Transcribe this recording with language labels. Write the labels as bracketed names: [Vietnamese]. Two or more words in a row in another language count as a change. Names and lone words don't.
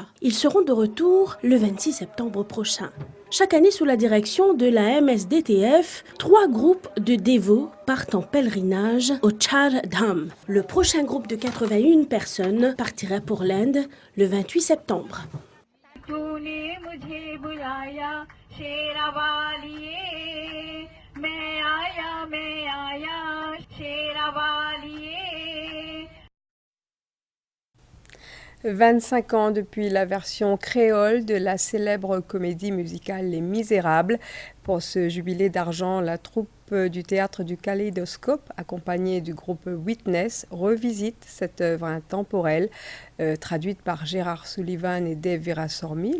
[French] Ils seront de retour le 26 septembre prochain. Chaque année, sous la direction de la MSDTF, 3 groupes de dévots partent en pèlerinage au Char Dham. Le prochain groupe de 81 personnes partira pour l'Inde le 28 septembre. [Hindi] तूने मुझे बुलाया शेरावालिए मैं आया शेरावालिए [French] 25 ans depuis la version créole de la célèbre comédie musicale Les Misérables. Pour ce jubilé d'argent, la troupe du théâtre du Kaléidoscope, accompagnée du groupe Witness, revisite cette œuvre intemporelle, traduite par Gérard Sullivan et Dave Virasormi.